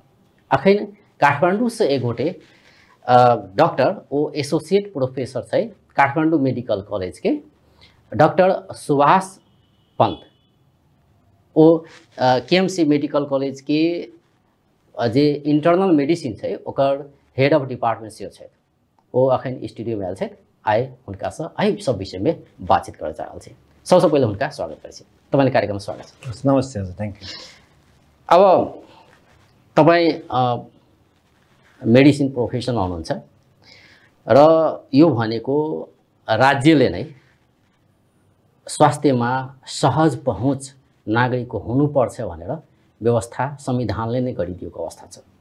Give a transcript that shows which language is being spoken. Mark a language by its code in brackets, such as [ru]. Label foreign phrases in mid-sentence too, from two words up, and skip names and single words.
[mai] अखन काठमांडू से एक गोटे डॉक्टर ओ [en] associate professor [mai] छै काठमांडू मेडिकल कॉलेज के, डॉक्टर सुभाष पंत। ओ केएमसी मेडिकल कॉलेज के जे [en] internal medicine [mai] छै ओकर [en] head of department [mai] से छै। ओ अखन स्टूडियो में आयल छै। आइ हुनका से एहि सब विषय में बातचीत करय जा रहल छै। सबसे पहले हुनका स्वागत करै छी। [ne] तपाईले कार्यक्रम में स्वागत छ। नमस्ते हजुर, [en] thank you. [ne] अब तपाई [en] medicine professional [ne] हुनुहुन्छ र यो भनेको राज्यले नै स्वास्थ्यमा सहज पहुँच नागरिकको हुनुपर्छ भनेर व्यवस्था संविधानले नै गरिदिएको अवस्था छ।